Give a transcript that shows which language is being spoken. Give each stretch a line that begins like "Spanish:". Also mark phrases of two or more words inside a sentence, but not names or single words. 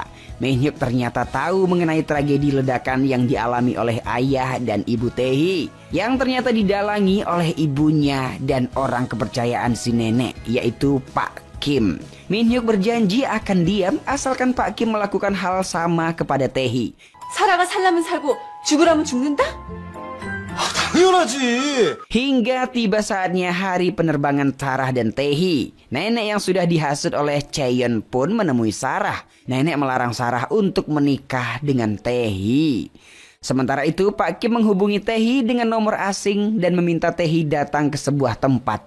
Indonesian: Min Hyuk ternyata tahu mengenai tragedi ledakan yang dialami oleh ayah dan ibu Tae-hee, yang ternyata didalangi oleh ibunya dan orang kepercayaan si nenek, yaitu Pak Kim. Min Hyuk berjanji akan diam asalkan Pak Kim melakukan hal sama kepada Tae-hee.
Korean: 살아가 살라면 살고 죽으라면 죽는다? 당연하지.
Indonesian: Hingga tiba saatnya hari penerbangan Sarah dan Tae-hee. Nenek yang sudah dihasut oleh Chaeyeon pun menemui Sarah. Nenek melarang Sarah untuk menikah dengan Tae-hee. Sementara itu Pak Kim menghubungi Tae-hee dengan nomor asing dan meminta Tae-hee datang ke sebuah tempat.